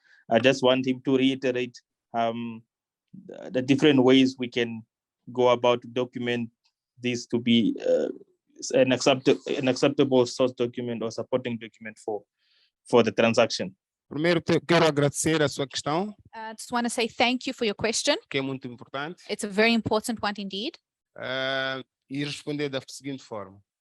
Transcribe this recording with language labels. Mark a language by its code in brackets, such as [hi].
[en] I just want him to reiterate the different ways we can go about to document this to be an acceptable source document or supporting document for the transaction. [pt] Primeiro, quero agradecer a sua questão, [en] I just want to say thank you for your question. [pt] que é muito importante, [en] It's a very important one indeed. [pt] e responder da seguinte forma.